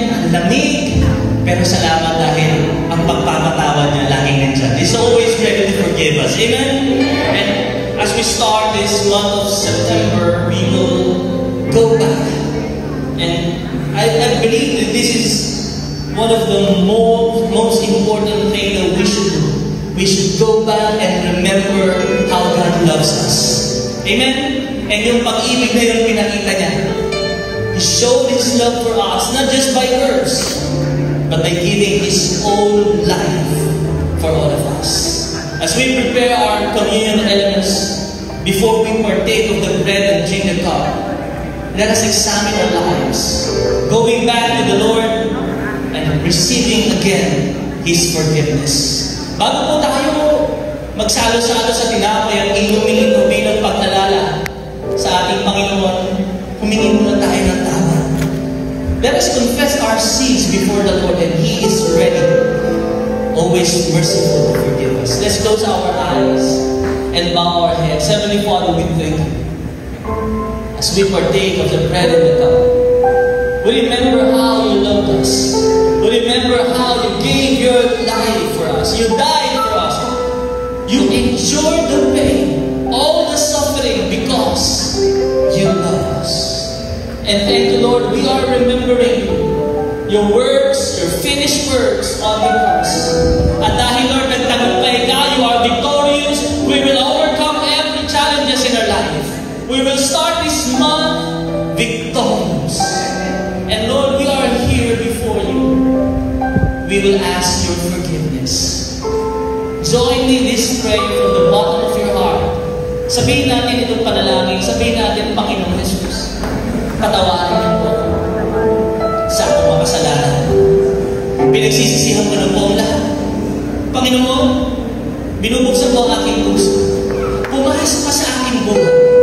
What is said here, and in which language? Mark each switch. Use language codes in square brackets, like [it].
[tl] lamig, pero salamat dahil ang pagpapatawad niya laging nandiyan. [en] He's always ready to forgive us. Amen? And as we start this month of September, we will go back. And I believe that this is one of the most important things that we should do. We should go back and remember how God loves us. Amen? [tl] And yung pag-ibig na yung pinakita niya. [en] He showed His love for us, not just by words, but by giving His own life for all of us. As we prepare our communion elements, before we partake of the bread and drink the cup, let us examine our lives, going back to the Lord and receiving again His forgiveness. [tl] Bago po tayo magsalo-salo sa tinapay at inumin ito bilang paglalala sa ating Panginoon, humingi muna tayo ng tawad. [en] Let us confess our sins before the Lord, and He is ready, always merciful to forgive us. Let's close our eyes and bow our heads. Heavenly Father, we thank you. As we partake of the bread and the cup, we remember how you loved us. We remember how you gave your life for us. You died for us. You endured the pain, all the suffering, because you love us. And thank you, Lord, we are remembering your works, your finished works on the cross. [tl] At dahil, Lord, nagtagumpay ka, [en] you are victorious. We will overcome every challenges in our life. We will start this month victorious. And Lord, we are here before you. We will ask your forgiveness. Join me this prayer from the bottom of your heart. [tl] Sabihin natin itong panalangin. Sabihin natin, Panginoon Jesus, patawarin niyo po sa akong mga kasalanan. Pinagsisisihan ko na po ang lahat. Panginoon, binubuksan mo ang aking puso. Pumasok ka sa aking buhay.